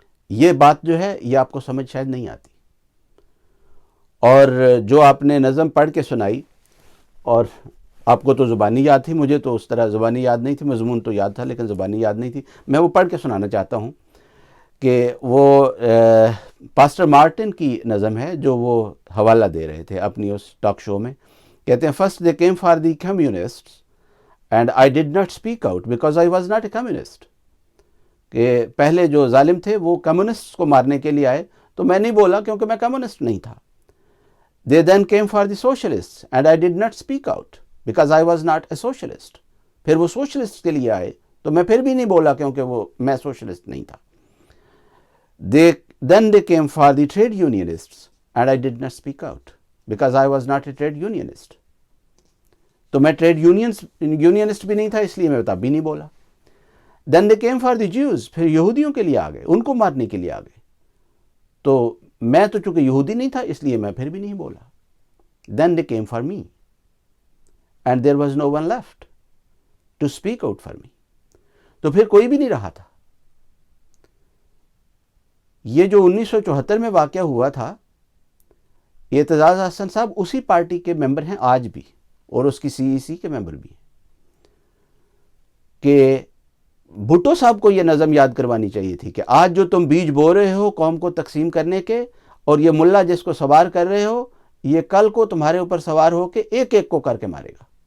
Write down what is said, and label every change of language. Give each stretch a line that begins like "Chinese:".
Urdu: یہ بات جو ہے یہ آپ کو سمجھ شاید نہیں آتی. اور جو آپ نے نظم پڑھ کے سنائی، اور آپ کو تو زبانی یاد تھی، مجھے تو اس طرح زبانی یاد نہیں تھی، مضمون تو یاد تھا لیکن زبانی یاد نہیں تھی. میں وہ پڑھ کے سنانا چاہتا ہوں کہ وہ پاسٹر مارٹن کی نظم ہے جو وہ حوالہ دے رہے تھے اپنی اس ٹاک شو میں. کہتے ہیں
English: first they came for the communists and I did not speak out because I was not a communist.
Urdu: کہ پہلے جو ظالم تھے وہ کمیونسٹ کو مارنے کے لیے آئے تو میں نہیں بولا کیونکہ میں کمیونسٹ نہیں تھا.
English: They then came for the socialists and I did not speak out because I was not a socialist.
Urdu: پھر وہ سوشلسٹ کے لیے آئے تو میں پھر بھی نہیں بولا کیونکہ میں سوشلسٹ نہیں تھا.
English: Then they came for the trade unionists and I did not speak out because I was not a trade unionist.
Urdu: تو میں ٹریڈ یونینسٹ بھی نہیں تھا اس لیے میں تب بھی نہیں بولا.
English: Then they came for the Jews.
Urdu: پھر یہودیوں کے لیے آ گئے, ان کو مارنے کے لیے آ گئے. تو میں تو چونکہ یہودی نہیں تھا اس لیے میں پھر بھی نہیں بولا.
English: Then they came for me and there was no one left to speak out for me.
Urdu: تو پھر کوئی بھی نہیں رہا تھا. یہ جو 1974 میں واقعہ ہوا تھا, یہ اعتزاز احسن صاحب اسی پارٹی کے ممبر ہیں آج بھی, اور اس کی CEC کے ممبر بھی ہیں, کہ بھٹو صاحب کو یہ نظم یاد کروانی چاہیے تھی کہ آج جو تم بیج بو رہے ہو قوم کو تقسیم کرنے کے, اور یہ ملا جس کو سوار کر رہے ہو, یہ کل کو تمہارے اوپر سوار ہو کے ایک ایک کو کر کے مارے گا.